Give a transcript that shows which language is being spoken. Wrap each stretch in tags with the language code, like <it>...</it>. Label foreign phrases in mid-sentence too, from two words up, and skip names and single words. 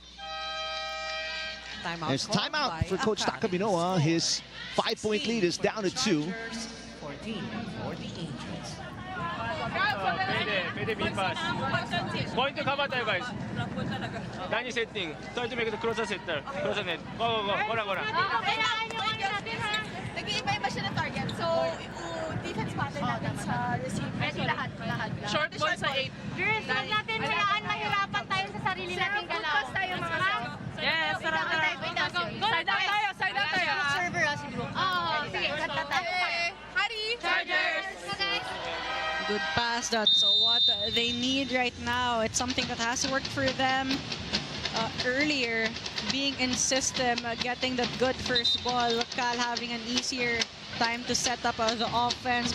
<en>There's timeout for Coach Takaminoa. His 5-point lead is down to 2. 14 for the Angels.</en> <tl>Pwede B-pass.</tl> <en>Point to cover tayo, guys. Dani setting. Try to make it closer setter. Closer net. Go, go, go. Go na, go na.</en> <tl>Kailangan nyo kasi natin ha. Nag-iiba-iba siya ng target. So,</tl> <en>defense pattern</en> <tl>natin sa receiver. Lahat.</tl> <en>Short ball sa 8.</en> <tl>Girls, huwag natin hayaan mahirapan tayo sa sarili nating galaw. Focus tayo mga. Yes, sarap na.</tl> <en>Side out</en> <tl>tayo. Server ha, siguro. Oo, sige. Kanta tayo. Hari! Chargers!</tl> <en>Good pass. That's what they need right now. It's something that has worked for them earlier. Being in system, getting that good first ball. Cal having an easier time to set up the offense.</en>